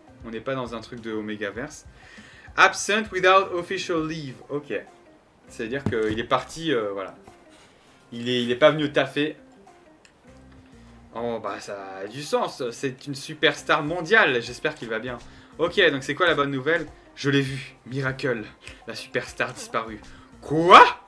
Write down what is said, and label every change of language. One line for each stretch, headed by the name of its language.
French: On n'est pas dans un truc de Omegaverse.
English: Absent without official leave.
French: Ok. C'est-à-dire qu'il est parti, voilà. Il est pas venu taffer. Oh, bah ça a du sens. C'est une superstar mondiale. J'espère qu'il va bien. Ok, donc c'est quoi la bonne nouvelle? Je l'ai vu, Miracle, la superstar disparue. Quoi?